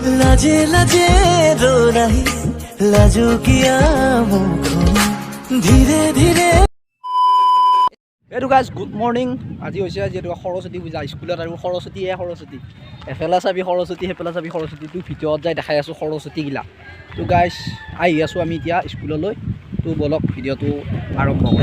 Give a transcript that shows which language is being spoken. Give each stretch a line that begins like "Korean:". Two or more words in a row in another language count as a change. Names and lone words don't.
Hindi: लाजे लाजे रो रही लाजो किया मुखन धीरे धीरे।
Assamese: এইটো
English: guys good morning.
Assamese: আজি হৈছে যিহেতু সৰস্বতী পূজা স্কুলত আৰু সৰস্বতীয়ে সৰস্বতী এফালে চাবি সৰস্বতী সেইফালে চাবি সৰস্বতী। তোৰ ভিতৰত যাই দেখাই আছোঁ সৰস্বতীগিলা।
English: so guys
Assamese: আহি আছোঁ আমি এতিয়া স্কুললৈ। তো বলক ভিডিঅ'টো আৰম্ভ কৰোঁ।